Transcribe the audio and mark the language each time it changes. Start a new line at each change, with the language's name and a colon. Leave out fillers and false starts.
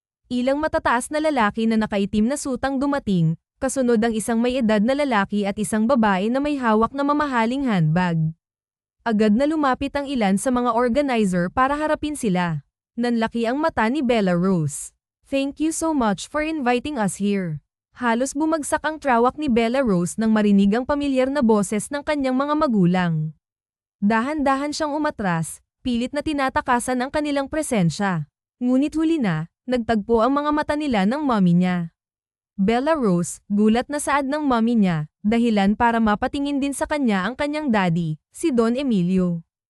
Filipino: Ilang matataas na lalaki na nakaitim na sutang dumating, kasunod ang isang may edad na lalaki at isang babae na may hawak na mamahaling handbag. Agad na lumapit ang ilan sa mga organizer para harapin sila. Nanlaki ang mata ni Bella Rose.
English: Thank you so much for inviting us here.
Filipino: Halos bumagsak ang trawak ni Bella Rose nang marinig ang pamilyar na boses ng kanyang mga magulang. Dahan-dahan siyang umatras, pilit na tinatakasan ang kanilang presensya. Ngunit huli na, nagtagpo ang mga mata nila ng mommy niya. Bella Rose, gulat na saad ng mommy niya, dahilan para mapatingin din sa kanya ang kanyang daddy, si Don Emilio.